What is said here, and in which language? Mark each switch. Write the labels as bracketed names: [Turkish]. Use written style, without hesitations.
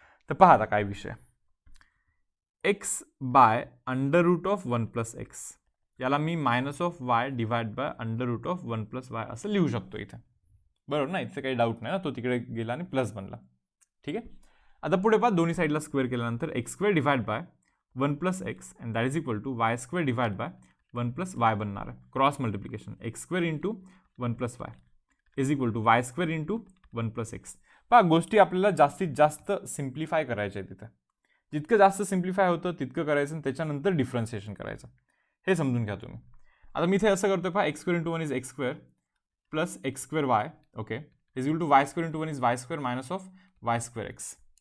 [Marathi] तर पहा आता काय विषय, x by under route of 1 plus x, याला मी minus of Y divide by under route of 1 plus y असं लिहू शकतो इथे, बरोबर ना. इथे काही डाऊट नाही ना, तो तिकडे गेला आणि प्लस बनला. ठीक आहे, आता पुढे पहा, दोन्ही साईडला स्क्वेअर केल्यानंतर x square divide by 1 plus x [English] and that is equal to [Marathi] Y square divide by 1 plus y बनणार आहे. [English] Cross multiplication x square into 1 plus y is equal to y square into 1 plus x. [Marathi] पहा, गोष्टी आपल्याला जास्तीत जास्त simplify करायच्या आहेत तिथे. जितकं जास्त सिम्प्लिफाय होतं तितकं करायचं आणि त्याच्यानंतर डिफरन्सिएशन करायचं, हे समजून घ्या तुम्ही. आता मी इथे असं करतोय पहा, [English] X square into 1 is x square plus x square y, okay, is equal to y square into 1 is y square minus of y square x.